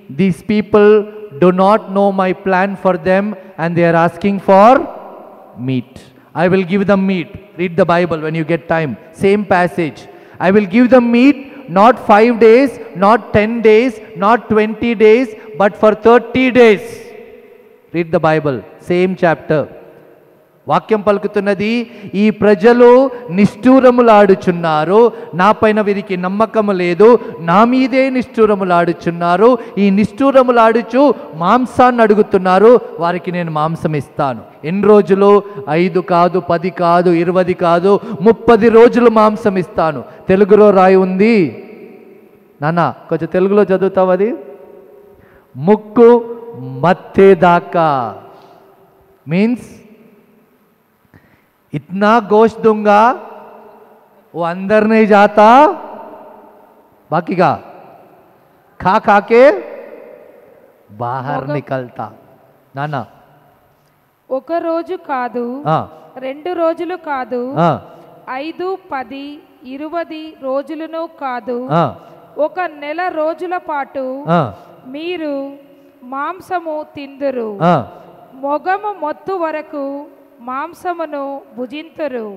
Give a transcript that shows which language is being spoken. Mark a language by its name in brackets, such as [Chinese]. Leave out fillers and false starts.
[English] These people do not know my plan for them and they are asking for meat. I will give them meat. Read the Bible when you get time. Same passage. I will give them meat, not 5 days, not 10 days, not 20 days, but for 30 days. Read the Bible. Same chapter. [Telugu] వాక్యం పలుకుతున్నది, ఈ ప్రజలు నిష్ఠూరములాడుచున్నారు, నా పైన వీరికి నమ్మకము లేదు, నా మీదే నిష్ఠూరములాడుచున్నారు. ఈ నిష్ఠూరములాడుచు మాంసాన్ని అడుగుతున్నారు, వారికి నేను మాంసం ఇస్తాను. ఎన్ని రోజులు? 5 కాదు, 10 కాదు, 20 కాదు, 30 రోజులు మాంసం ఇస్తాను. తెలుగులో రాయి ఉంది నాన్న, కొంచెం తెలుగులో చదువుతావు అది. ముక్కు మత్తేదాకా మీన్స్ [Hindi] इतना गोश्त दूंगा वो अंदर नहीं जाता, बाकी का खा खा के बाहर निकलता. नाना [Telugu] ఒక రోజు కాదు, 2 రోజులు కాదు, 5, 10, 20 రోజులను కాదు, 1 నెల రోజుల పాటు మీరు మాంసము తిందురు, మొగము మొత్తు వరకు మాంసమును భుజింతురు.